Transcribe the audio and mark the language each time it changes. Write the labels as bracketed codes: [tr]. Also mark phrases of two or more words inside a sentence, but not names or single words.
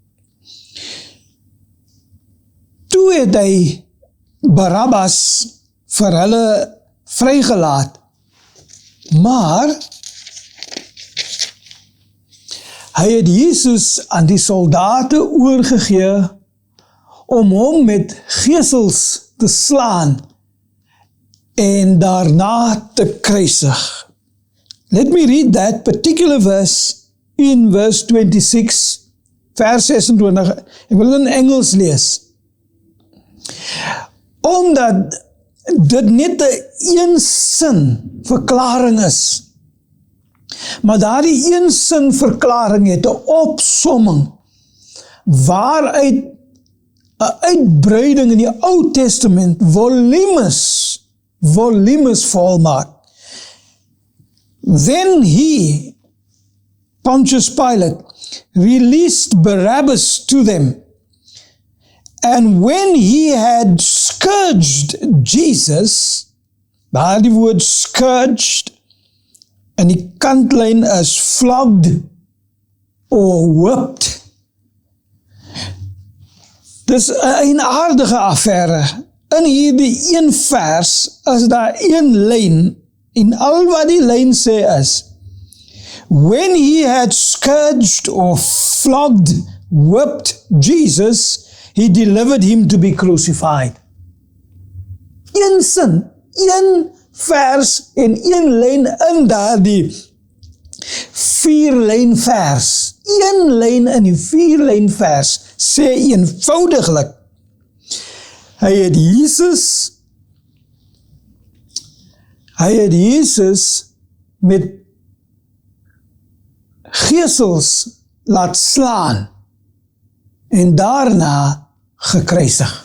[af] Toe het hy Barabbas vir hulle vrygelaat, maar Hy het Jesus aan die soldate oorgegee om hom met gesels te slaan en daarna te kruisig. [en] Let me read that particular verse in verse 26, [af] vers 26. Ek wil dit in Engels lees. Omdat dit net 'n een-sin verklaring is. Maar daardie een-sin verklaring het 'n opsomming waaruit 'n uitbreiding in die Ou Testament volumes volmaak. [en] Then he, Pontius Pilate, released Barabbas to them. And when he had scourged Jesus, [af] daar die woord scourged, en die kantlyn is [en] flogged or whipped. [af] Dis 'n eienaardige affære. In hierdie een vers is daar een lyn, en al wat die lyn sê is, [en] when he had scourged or flogged, whipped Jesus, he delivered him to be crucified. [af] Een sin, een vers en een lyn in daardie 4-lyn vers. Een lyn in die 4-lyn vers sê eenvoudiglik, hy het Jesus met gesels laat slaan en daarna gekruisig.